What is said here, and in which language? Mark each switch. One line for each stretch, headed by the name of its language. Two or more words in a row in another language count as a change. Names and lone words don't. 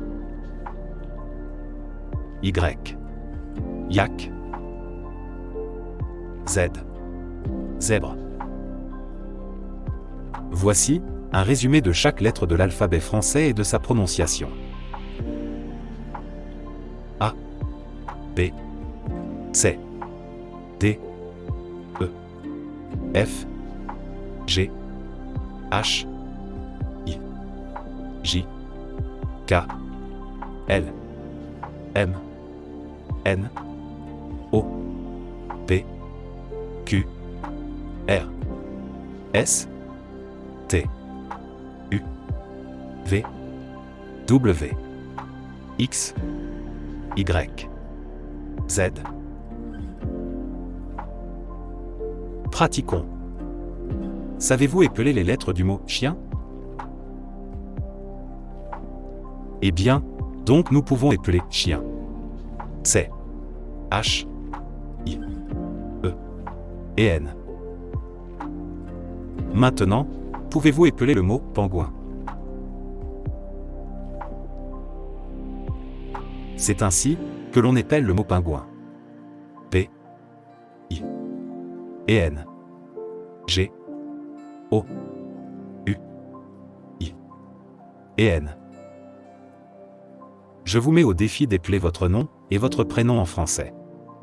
French: Y. Yak. Z. Zèbre. Voici un résumé de chaque lettre de l'alphabet français et de sa prononciation. A. B. C. D. E. F. G. H. I. J. K. L. M. N. O. P. Q. R. S. T. U. V. W. X. Y. Z. Pratiquons. Savez-vous épeler les lettres du mot « chien » ? Eh bien, donc nous pouvons épeler « chien ». C. H. I. E. et N. Maintenant, pouvez-vous épeler le mot « pingouin » ? C'est ainsi que l'on épelle le mot pingouin. P. I. et N. G. O. U. I. et N. Je vous mets au défi d'épeler votre nom et votre prénom en français. «